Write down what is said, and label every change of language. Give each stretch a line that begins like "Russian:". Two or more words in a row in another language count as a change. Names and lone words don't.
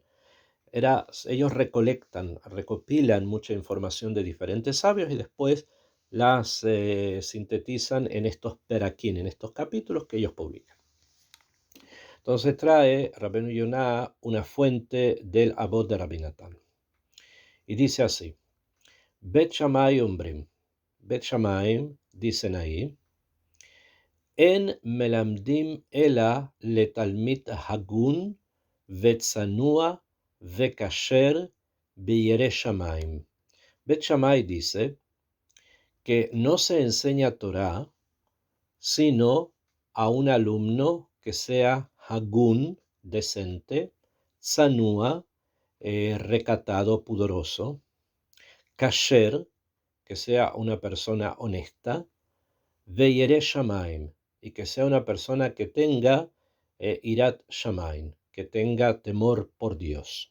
Spanish: Ellos recopilan mucha información de diferentes sabios y después las sintetizan en estos peraquín, en estos capítulos que ellos publican. Entonces trae Rabbeinu Yonah una fuente del Abot de Rabbi Natán. Y dice así:
Hebrew: בית שמאי אומרים.
Spanish: Bet Shammai dicen ahí:
Hebrew: אין מלמדים אלא לתלמיד הגון וצנוע וכשר וירא שמים.
Spanish: Bet Shammai dice que no se enseña Torah sino a un alumno que sea hagun, decente, tzanua, recatado, pudoroso, kasher, que sea una persona honesta,
Hebrew: וירא שמים,
Spanish: y que sea una persona que tenga
Hebrew: יראת שמים,
Spanish: que tenga temor por Dios.